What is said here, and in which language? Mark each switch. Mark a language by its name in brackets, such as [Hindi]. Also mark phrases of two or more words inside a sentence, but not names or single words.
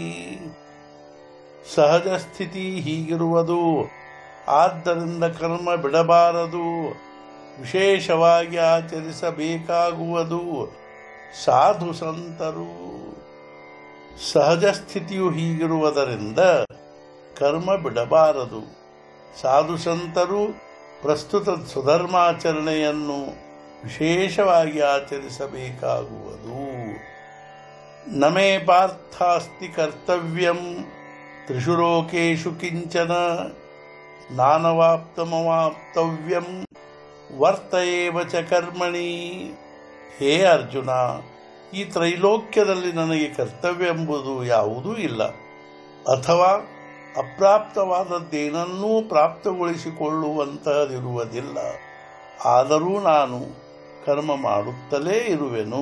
[Kannada] ಸಹಜ ಸ್ಥಿತಿ ಹೀಗಿರುವುದು, ಆದ್ದರಿಂದ ಕರ್ಮ ಬಿಡಬಾರದು, ವಿಶೇಷವಾಗಿ ಆಚರಿಸಬೇಕಾಗುವುದು ಸಾಧು ಸಂತರು। ಸಹಜ ಸ್ಥಿತಿಯು ಹೀಗಿರುವುದರಿಂದ ಕರ್ಮ ಬಿಡಬಾರದು, ಸಾಧು ಸಂತರು ಪ್ರಸ್ತುತ ಸುಧರ್ಮಾಚರಣೆಯನ್ನು ವಿಶೇಷವಾಗಿ ಆಚರಿಸಬೇಕಾಗುವುದು। [Sanskrit] ನಮೇ ಪಾರ್ಥಾಸ್ತಿ ಕರ್ತವ್ಯಂ ತ್ರಿಷು ಲೋಕೇಷು ಕಿಂಚನ ನಾನವಾಪ್ತಮವಾಪ್ತವ್ಯಂ ವರ್ತಯೇವ ಚ ಕರ್ಮಣಿ। [Kannada] ಹೇ ಅರ್ಜುನ, ಈ ತ್ರೈಲೋಕ್ಯದಲ್ಲಿ ನನಗೆ ಕರ್ತವ್ಯ ಎಂಬುದು ಯಾವುದೂ ಇಲ್ಲ, ಅಥವಾ ಅಪ್ರಾಪ್ತವಾದದ್ದೇನನ್ನೂ ಪ್ರಾಪ್ತಗೊಳಿಸಿಕೊಳ್ಳುವಂತಹದಿರುವುದಿಲ್ಲ। ಆದರೂ ನಾನು ಕರ್ಮ ಮಾಡುತ್ತಲೇ ಇರುವೆನು।